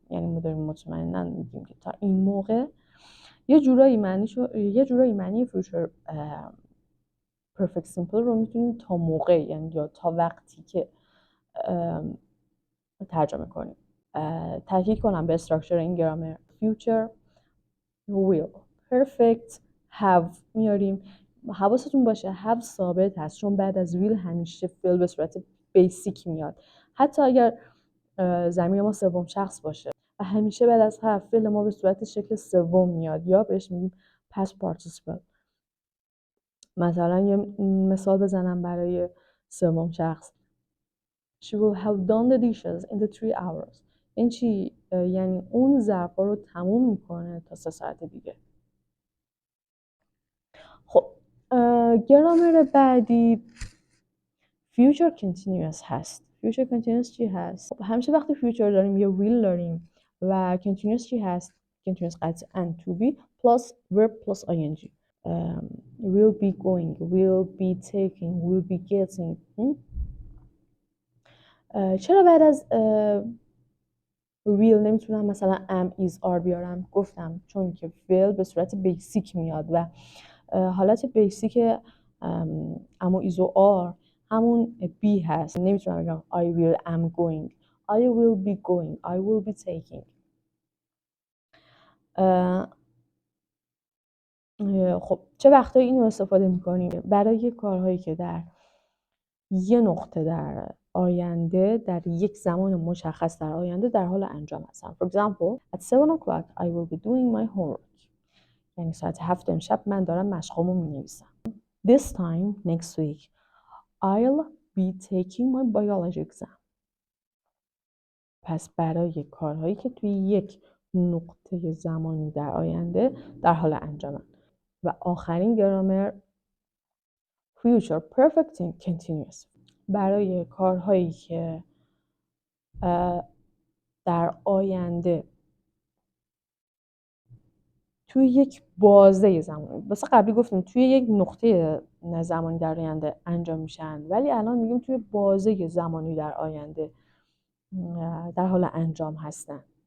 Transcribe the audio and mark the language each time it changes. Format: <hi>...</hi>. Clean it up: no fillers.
<fa>یعنی ما داریم مطمئنا میگیم که تا این موقع یه جورایی معنی future perfect simple رو میتونیم تا موقع یعنی یا تا وقتی که ترجمه کنیم. تاکید کنم به استراکچر این گرامر.</fa> <en>future will perfect have</en> <fa>میاریم. حواستون باشه have ثابت هست چون بعد از will همیشه فعل به صورت بیسیک میاد. حتی اگر ضمیر ما سوم شخص باشه و همیشه بعد از have فعل ما به صورت شکل سوم میاد یا بهش میگیم past participle. مثلا یه مثال بزنم برای سوم شخص.</fa> <en>She will have done the dishes in the 3 hours.</en> <fa>این چی؟ یعنی اون ظرفا رو تموم میکنه تا 3 ساعت دیگه. خب گرامر بعدی future continuous هست. future continuous چی هست؟ خب همیشه وقتی future داریم یه will داریم و continuous چی هست؟ continuous قطعاً to be plus verb plus ing.</fa> <en>will be going, will be taking, will be getting.</en> <fa>چرا بعد از will نمیتونم مثلا am is are بیارم؟ گفتم چون که will به صورت بیسیک میاد و حالت بیسیک اما is و are همون be هست. نمیتونم بگم</fa> <en>I will am going, I will be going, I will be taking.</en> <fa>خب چه وقتایی اینو استفاده میکنیم؟ برای کارهایی که در یه نقطه در آینده، در یک زمان مشخص در آینده در حال انجام هستم.</fa> <en>For example, at 7 o'clock I will be doing my homework.</en> <fa>یعنی ساعت 7 امشب من دارم مشقامو مینویسم.</fa> <en>This time next week I'll be taking my biology exam.</en> <fa>پس برای کارهایی که توی یک نقطه زمانی در آینده در حال انجامن. و آخرین گرامر future perfect continuous. برای کارهایی که در آینده توی یک بازه زمانی، واسه قبلی گفتیم توی یک نقطه زمانی در آینده انجام میشن، ولی الان میگیم توی بازه زمانی در آینده در حال انجام هستن.</fa>